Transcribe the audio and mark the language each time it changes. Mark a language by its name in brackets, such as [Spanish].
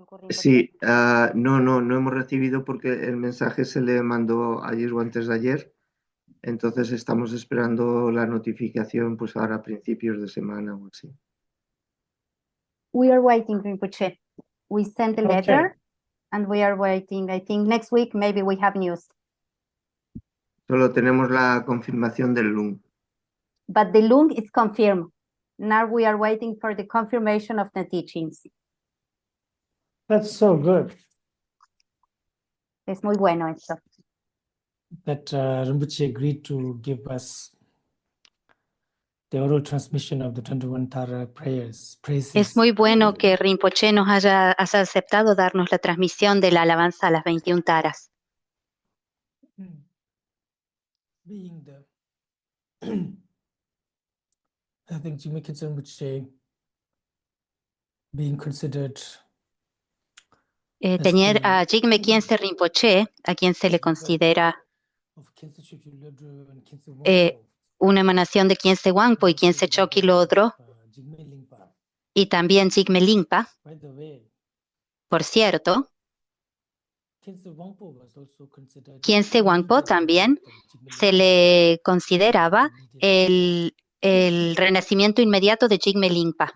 [Spanish] Sí, no hemos recibido porque el mensaje se le mandó ayer o antes de ayer. Entonces estamos esperando la notificación pues ahora a principios de semana o así. [English] We are waiting, Rinpoche. We sent a letter Okay. and we are waiting. I think next week maybe we have news. [Spanish] Solo tenemos la confirmación del LUN. [English] But the lung is confirmed. Now we are waiting for the confirmation of the teachings. That's so good [Spanish] Es muy bueno esto. [English] that Rinpoche agreed to give us the oral transmission of the 21 Tara prayers, praises. [Spanish] Es muy bueno que Rinpoche nos haya aceptado darnos la transmisión de la alabanza a las 21 taras. [English] Being the, I think Jimmy Kinsey Rinpoche being considered [Spanish] Tener a Jigme Khyentse Rinpoche, a quien se le considera [English] of Khyentse Chökyi Lodro and Khyentse eh, Wangpo, [Spanish] una emanación de Khyentse Wangpo y Khyentse Chökyi Lodro, [English] Jigme Lingpa. [Spanish] y también Jigme Lingpa. [English] By the way, [Spanish] Por cierto, [English] Khyentse Wangpo was also considered [Spanish] Khyentse Wangpo también se le consideraba el renacimiento inmediato de Jigme Lingpa.